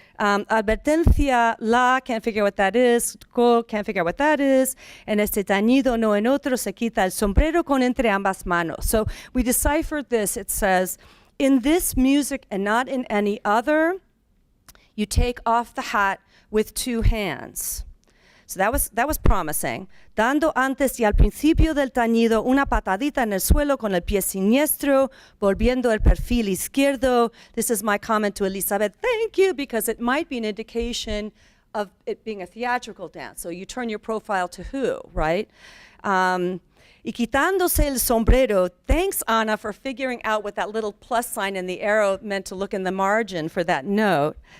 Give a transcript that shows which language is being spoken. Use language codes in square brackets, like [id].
[es] Advertencia, la, [en] can't figure out what that is, [es] co, can't figure out what that is, en este tañido no en otro se quita el sombrero con entre ambas manos. [en] So we deciphered this. It says, in this music and not in any other, you take off the hat with two hands. So that was promising. [es] Dando antes y al principio del tañido una patadita en el suelo con el pie siniestro, volviendo el perfil izquierdo. [en] This is my comment to Elisabet. Thank you, because it might be an indication of it being a theatrical dance. So you turn your profile to who, right? [es] Y quitándose el sombrero. [en] Thanks, Ana, for figuring out what that little plus sign and the arrow meant to look in the margin for that note.